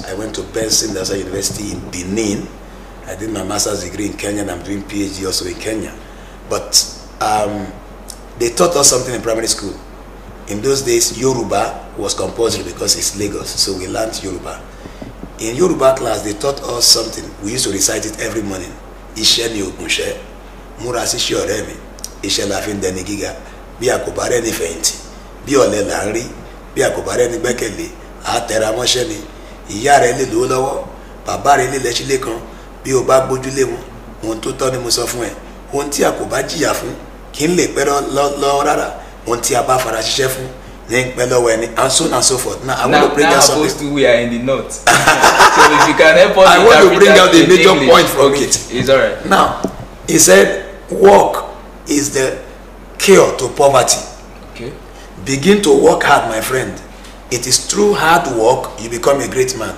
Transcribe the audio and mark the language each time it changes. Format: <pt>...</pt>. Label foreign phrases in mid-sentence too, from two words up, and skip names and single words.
<en>I went to Benson University in Benin. I did my master's degree in Kenya, and I'm doing PhD also in Kenya. But they taught us something in primary school. In those days, Yoruba was compulsory because it's Lagos, so we learned Yoruba. In Yoruba class, they taught us something. We used to recite it every morning.</en> <yo>Ishe ni ogunse, murasi shi ọ̀rẹ́ mi, ishe la fi ń dẹni gíga, bí a kò bá rẹ́ni fẹ̀yìntì, bí ọ̀lẹ là ń rí, bí a kò bá rẹ́ni gbẹ́kẹ̀lé, a tẹra mọ́ṣẹ́ ni, ìyá rẹ̀ lè lówó lọ́wọ́, bàbá rẹ̀ lè lẹ́sílẹ̀ kan, bí o bá gbójúlé wọn, ohun tó tọ́ ni mo sọ fún ẹ, ohun tí a kò bá jìyà fún, kì í lè pẹ́ lọ́wọ́ rárá, ohun tí a bá fara ṣiṣẹ́ fún,</yo> <en>and so on and so forth. Now I want to bring out something. We are in the north. So if you can help us, I want to bring out the major point from it. It's alright. Now, he said, work is the cure to poverty. Okay. Begin to work hard, my friend. It is through hard work you become a great man.</en>